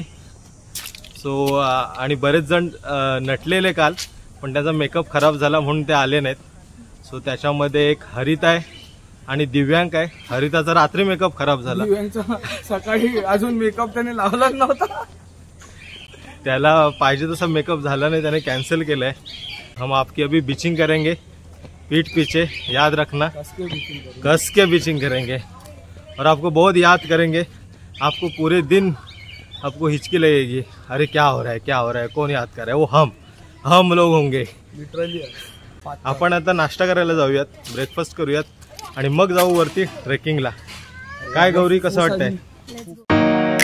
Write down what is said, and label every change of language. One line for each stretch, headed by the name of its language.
Marathi: So आणि बरेच जण नटलेले काल, पण त्याचा मेकअप खराब झाला म्हणून ते आले नाहीत. सो त्याच्यामध्ये एक हरित आहे आणि दिव्यांक आहे. हरिताचा रात्री मेकअप खराब झाला, दिव्यांकचा सकाळी अजून मेकअप त्याने लावलाच नव्हता, त्याला पाहिजे तसा मेकअप झाला नाही, त्याने कॅन्सल केलाय.
Hindi: हम आपकी अभी बिचिंग करेंगे, पीठ पीछे, याद रखना, कस के बिचिंग करेंगे और आपको बहुत याद करेंगे. आपको पूरे दिन आपको हिचकी लगेगी, अरे क्या हो रहा है, कौन याद कर रहा है, वो हम लोग होंगे लिटरली.
Marathi: आपण आता नाश्ता करायला जाऊयात, ब्रेकफास्ट करूयात आणि मग जाऊ वरती ट्रेकिंगला. काय गौरी, कसं वाटतंय?